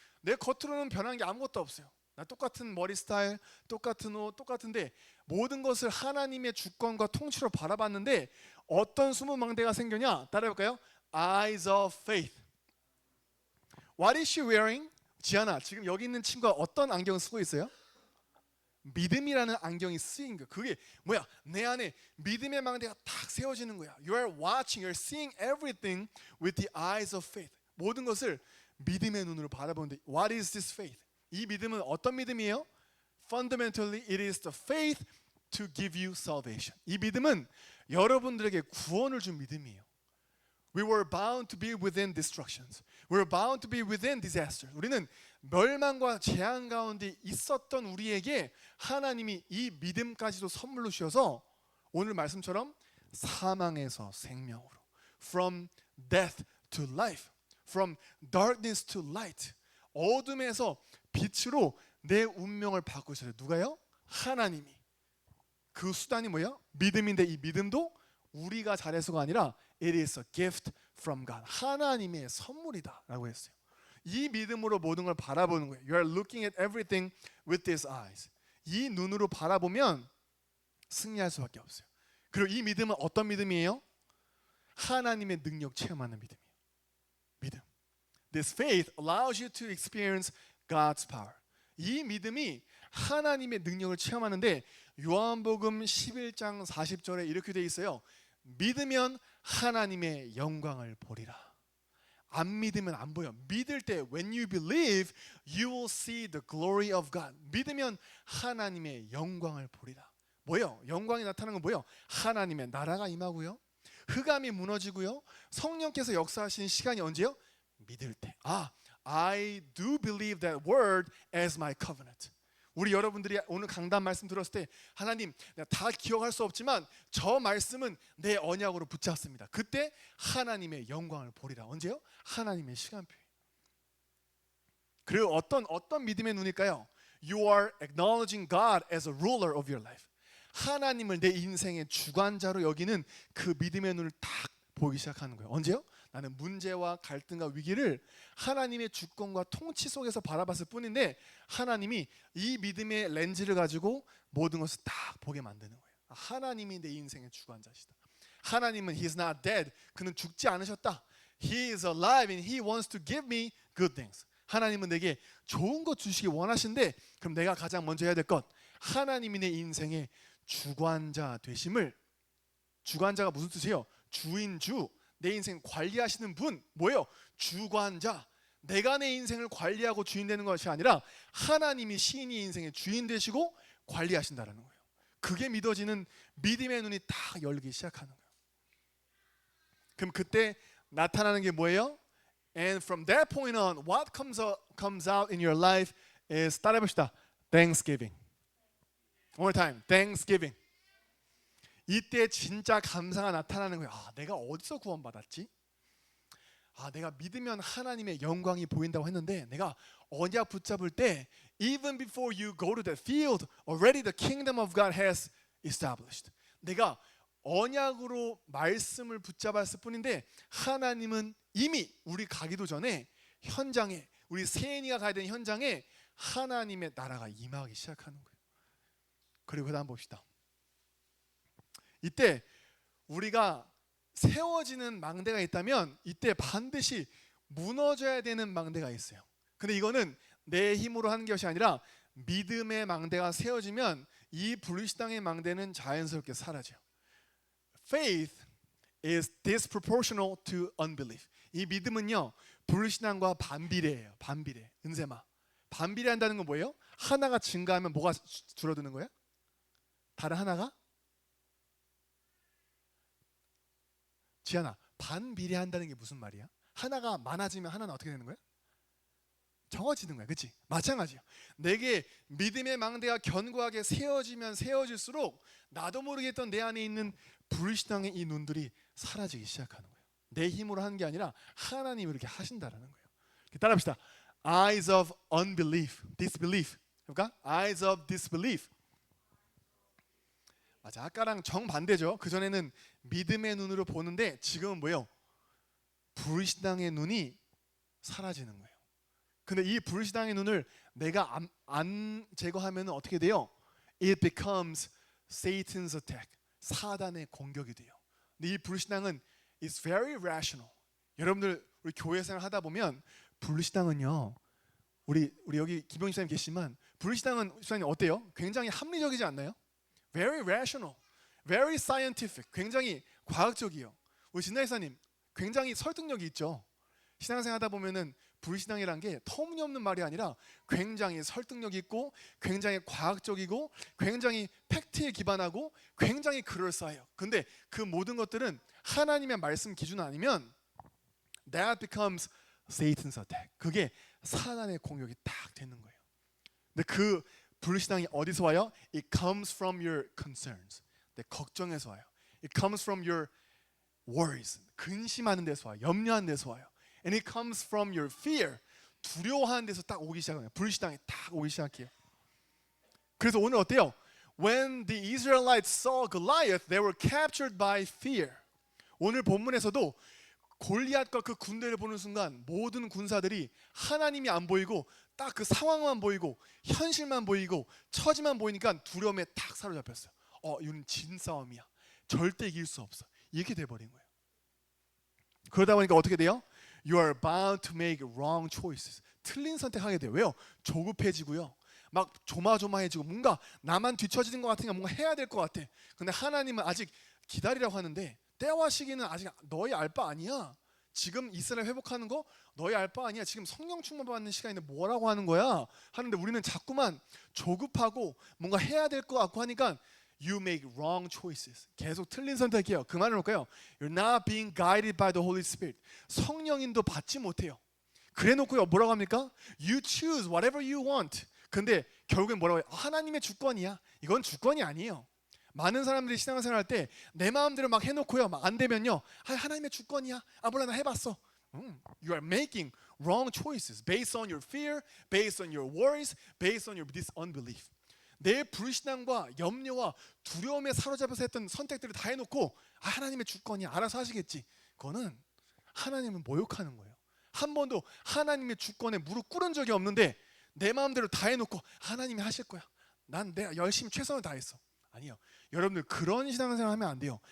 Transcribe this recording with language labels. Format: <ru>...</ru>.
<ko>내 겉으로는 변한 게 아무것도 없어요. 나 똑같은 머리 스타일, 똑같은 옷, 똑같은데 모든 것을 하나님의 주권과 통치로 바라봤는데 어떤 숨은 망대가 생겨냐? 따라해볼까요?</ko> <en>Eyes of faith. What is she wearing?</en> <ko>지아나, 지금 여기 있는 친구가 어떤 안경을 쓰고 있어요? 믿음이라는 안경이 쓰인 거. 그게 뭐야? 내 안에 믿음의 망대가 딱 세워지는 거야.</ko> <en>You are watching, you are seeing everything with the eyes of faith.</en> <ko>모든 것을 믿음의 눈으로 바라보는데</ko> <en>What is this faith?</en> <ko>이 믿음은 어떤 믿음이에요?</ko> <en>Fundamentally, it is the faith to give you salvation.</en> <ko>이 믿음은 여러분들에게 구원을 준 믿음이에요.</ko> <en>We were bound to be within destructions. We were bound to be within disasters.</en> <ko>우리는 멸망과 재앙 가운데 있었던 우리에게 하나님이 이 믿음까지도 선물로 주셔서 오늘 말씀처럼 사망에서 생명으로,</ko> <en>from death to life, from darkness to light,</en> <ko>어둠에서 빛으로 내 운명을 바꾸셔요. 누가요? 하나님이. 그 수단이 뭐예요? 믿음인데 이 믿음도 우리가 잘해서가 아니라</ko> <en>It is a gift from God.</en> <ko>하나님의 선물이다 라고 했어요. 이 믿음으로 모든 걸 바라보는 거예요.</ko> <en>You are looking at everything with these eyes.</en> <ko>이 눈으로 바라보면 승리할 수밖에 없어요. 그리고 이 믿음은 어떤 믿음이에요? 하나님의 능력 체험하는 믿음이에요. 믿음.</ko> <en>This faith allows you to experience God's power.</en> <ko>이 믿음이 하나님의 능력을 체험하는데 요한복음 11장 40절에 이렇게 돼 있어요. 믿으면 하나님의 영광을 보리라. 안 믿으면 안 보여. 믿을 때</ko> <en>when you believe you will see the glory of God.</en> <ko>믿으면 하나님의 영광을 보리라. 뭐예요? 영광이 나타나는 건 뭐예요? 하나님의 나라가 임하고요. 흑암이 무너지고요. 성령께서 역사하시는 시간이 언제요? 믿을 때.</ko> <en>I do believe that word as my covenant.</en> <ko>우리 여러분들이 오늘 강단 말씀 들었을 때 하나님, 내가 다 기억할 수 없지만 저 말씀은 내 언약으로 붙잡습니다. 그때 하나님의 영광을 보리라. 언제요? 하나님의 시간표에. 그리고 어떤 믿음의 눈일까요?</ko> <en>You are acknowledging God as a ruler of your life.</en> <ko>하나님을 내 인생의 주관자로 여기는 그 믿음의 눈을 딱 보기 시작하는 거예요. 언제요? 나는 문제와 갈등과 위기를 하나님의 주권과 통치 속에서 바라봤을 뿐인데 하나님이 이 믿음의 렌즈를 가지고 모든 것을 딱 보게 만드는 거예요. 하나님이 내 인생의 주관자시다. 하나님은</ko> <en>He is not dead.</en> <ko>그는 죽지 않으셨다.</ko> <en>He is alive and He wants to give me good things.</en> <ko>하나님은 내게 좋은 것 주시기 원하신데 그럼 내가 가장 먼저 해야 될 것, 하나님이 내 인생의 주관자 되심을. 주관자가 무슨 뜻이에요? 주인주. 내 인생 관리하시는 분. 뭐예요? 주관자. 내가 내 인생을 관리하고 주인 되는 것이 아니라 하나님이 시인이 인생의 주인 되시고 관리하신다는 거예요. 그게 믿어지는 믿음의 눈이 딱 열리기 시작하는 거예요. 그럼 그때 나타나는 게 뭐예요?</ko> <en>And from that point on, what comes out in your life is,</en> <ko>따라해봅시다.</ko> <en>Thanksgiving. One more time. Thanksgiving.</en> <ko>이때 진짜 감사가 나타나는 거예요. 내가 어디서 구원받았지? 내가 믿으면 하나님의 영광이 보인다고 했는데 내가 언약 붙잡을 때</ko> <en>even before you go to the field, already the kingdom of God has established.</en> <ko>내가 언약으로 말씀을 붙잡았을 뿐인데 하나님은 이미 우리 가기도 전에 현장에, 우리 세인이가 가야 되는 현장에 하나님의 나라가 임하기 시작하는 거예요. 그리고 그 다음 봅시다. 이때 우리가 세워지는 망대가 있다면 이때 반드시 무너져야 되는 망대가 있어요. 근데 이거는 내 힘으로 하는 것이 아니라 믿음의 망대가 세워지면 이 불신앙의 망대는 자연스럽게 사라져요.</ko> <en>Faith is disproportional to unbelief.</en> <ko>이 믿음은요, 불신앙과 반비례해요. 반비례. 은세마. 반비례한다는 건 뭐예요? 하나가 증가하면 뭐가 줄어드는 거예요? 다른 하나가? 지안아, 반비례한다는 게 무슨 말이야? 하나가 많아지면 하나는 어떻게 되는 거야? 적어지는 거야. 그렇지? 마찬가지야. 내게 믿음의 망대가 견고하게 세워지면 세워질수록 나도 모르게 했던 내 안에 있는 불신앙의 이 눈들이 사라지기 시작하는 거예요. 내 힘으로 하는 게 아니라 하나님이 이렇게 하신다라는 거예요. 따라합시다.</ko> <en>Eyes of unbelief, disbelief.</en> <ko>그러니까</ko> <en>eyes of disbelief.</en> <ko>맞아, 아까랑 정반대죠. 그전에는 믿음의 눈으로 보는데 지금은 뭐예요? 불신앙의 눈이 사라지는 거예요. 근데 이 불신앙의 눈을 내가 안 제거하면 어떻게 돼요?</ko> <en>It becomes Satan's attack.</en> <ko>사단의 공격이 돼요. 근데 이 불신앙은</ko> <en>is very rational.</en> <ko>여러분들 우리 교회 생활 하다 보면 불신앙은요. 우리 여기 김병희 집사님 계시지만 불신앙은 집사님 어때요? 굉장히 합리적이지 않나요?</ko> <en>Very rational, very scientific.</en> <ko>굉장히 과학적이요. 우리 진나 집사님 굉장히 설득력이 있죠. 신앙생활 하다 보면은 불신앙이란 게 터무니없는 말이 아니라 굉장히 설득력 있고 굉장히 과학적이고 굉장히 팩트에 기반하고 굉장히 그럴싸해요. 근데 그 모든 것들은 하나님의 말씀 기준 아니면</ko> <en>that becomes Satan's attack.</en> <ko>그게 사단의 공격이 딱 되는 거예요. 근데 그 불신앙이 어디서 와요?</ko> <en>It comes from your concerns.</en> <ko>내 걱정에서 와요.</ko> <en>It comes from your worries.</en> <ko>근심하는 데서 와요. 염려하는 데서 와요.</ko> <en>And it comes from your fear.</en> <ko>두려워하는 데서 딱 오기 시작해요. 불신앙이 딱 오기 시작해요. 그래서 오늘 어때요?</ko> <en>When the Israelites saw Goliath, they were captured by fear.</en> <ko>오늘 본문에서도 골리앗과 그 군대를 보는 순간 모든 군사들이 하나님이 안 보이고 딱 그 상황만 보이고 현실만 보이고 처지만 보이니까 두려움에 딱 사로잡혔어요. 이건 진 싸움이야. 절대 이길 수 없어. 이렇게 돼버린 거예요. 그러다 보니까 어떻게 돼요?</ko> <en>You are bound to make wrong choices.</en> <ko>틀린 선택하게 돼요. 왜요? 조급해지고요. 막 조마조마해지고 뭔가 나만 뒤처지는 것 같으니까 뭔가 해야 될 것 같아. 근데 하나님은 아직 기다리라고 하는데 때와 시기는 아직 너희 알 바 아니야. 지금 이스라엘 회복하는 거 너희 알 바 아니야. 지금 성령 충만 받는 시간인데 뭐라고 하는 거야? 하는데 우리는 자꾸만 조급하고 뭔가 해야 될 것 같고 하니까</ko> <en>You make wrong choices.</en> <ko>계속 틀린 선택이에요. 그 말은 뭘까요?</ko> <en>You're not being guided by the Holy Spirit.</en> <ko>성령인도 받지 못해요. 그래놓고요 뭐라고 합니까?</ko> <en>You choose whatever you want.</en> <ko>근데 결국엔 뭐라고 해요? 하나님의 주권이야. 이건 주권이 아니에요. 많은 사람들이 신앙생활 할 때 내 마음대로 막 해놓고요 막 안 되면요 하나님의 주권이야. 몰라 나 해봤어.</ko> <en>You are making wrong choices based on your fear, based on your worries, based on your unbelief.</en> <ko>내 불신앙과 염려와 두려움에 사로잡혀서 했던 선택들을 다 해놓고 하나님의 주권이야. 알아서 하시겠지. 그거는 하나님을 모욕하는 거예요. 한 번도 하나님의 주권에 무릎 꿇은 적이 없는데 내 마음대로 다 해놓고 하나님이 하실 거야. 난 내가 열심히 최선을 다했어. 아니요. 여러분들 그런 신앙생활 하면 안 돼요.</ko>